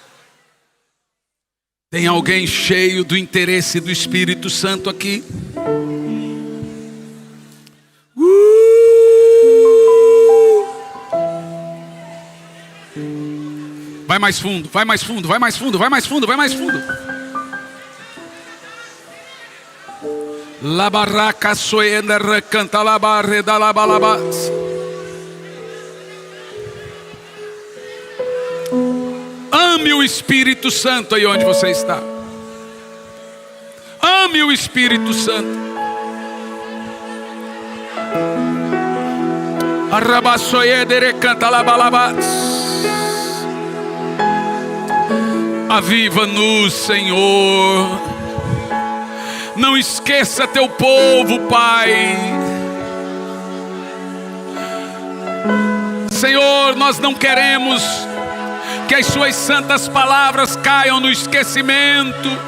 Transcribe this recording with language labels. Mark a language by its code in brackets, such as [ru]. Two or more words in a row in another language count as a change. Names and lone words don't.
[pt] Tem alguém cheio do interesse do Espírito Santo aqui? Vai mais fundo, vai mais fundo, vai mais fundo, vai mais fundo, vai mais fundo. La barraca soenda recanta la barre da la balabas. Ame o Espírito Santo aí onde você está. Ame o Espírito Santo. Arrabaçoedere canta la balabas. Aviva-nos, Senhor. Não esqueça teu povo, Pai. Senhor, nós não queremos que as suas santas palavras caiam no esquecimento.